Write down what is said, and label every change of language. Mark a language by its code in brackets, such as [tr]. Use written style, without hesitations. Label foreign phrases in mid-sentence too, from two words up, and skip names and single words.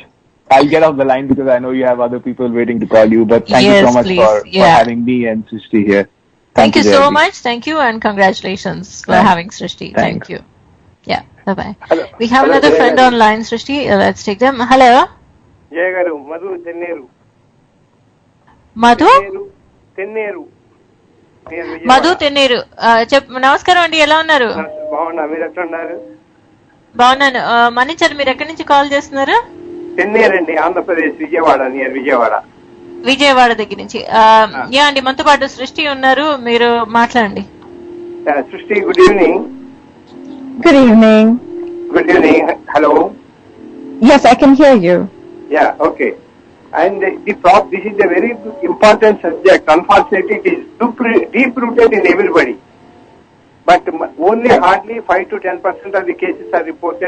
[en] I'll get off the line because I know you have other people waiting to call you, but thank you so much for having me and Srishti here. Thank you so much. Thank you, and congratulations for having Srishti. Thank you. Yeah, bye-bye. We have another friend online, Srishti. Let's take them. Hello. Jayagaru, Madhu Tenneru. Madhu? Tenneru. [te] మధు తెన్నేరు నమస్కారం అండి, ఎలా ఉన్నారు? బాగున్నా, మీరు ఎట్లా ఉన్నారు? బాగున్నాను. మణిచర్, మీరు ఎక్కడి నుంచి కాల్ చేస్తున్నారు? తెన్నేరు అండి, ఆంధ్రప్రదేశ్, విజయవాడ, నియర్ విజయవాడ. విజయవాడ దగ్గర నుంచి. యా అండి, మనతో పాటు సృష్టి ఉన్నారు, మీరు మాట్లాడండి. సృష్టి, [en] Good evening. Good evening. Good evening. Hello. Yes, I can hear you. Yeah, okay. And this is a very important subject. Unfortunately, it is deep-rooted in everybody. But only hardly 5 to 10% of the cases are reported.